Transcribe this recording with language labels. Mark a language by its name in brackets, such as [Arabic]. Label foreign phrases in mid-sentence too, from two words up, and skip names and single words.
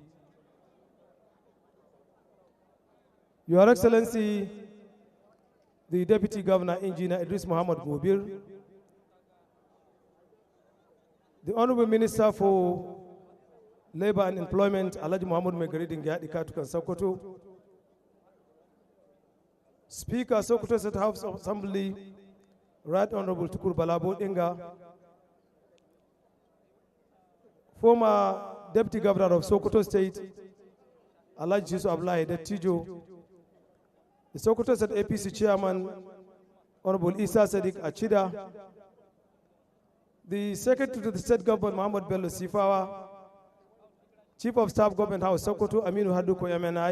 [English] Your Excellency, the Deputy Governor, Engineer Idris Muhammad Gobir, the Honorable Minister for Labor and Employment, Alhaji Muhammad Megaridin Gyadi Katukan Sokoto, Speaker, Sokoto State House of Assembly, Right Honorable Tukur Balabo Inga, former Deputy Governor of Sokoto State, Alhaji Yusuf Abdullahi Dattijo, the Sokoto State APC Chairman, Honorable Isa Sadiq Achida, the Secretary to the State Government, Muhammad Bello Sifawa, Chief of Staff Government House, Sokoto, Aminu Haduko MNI,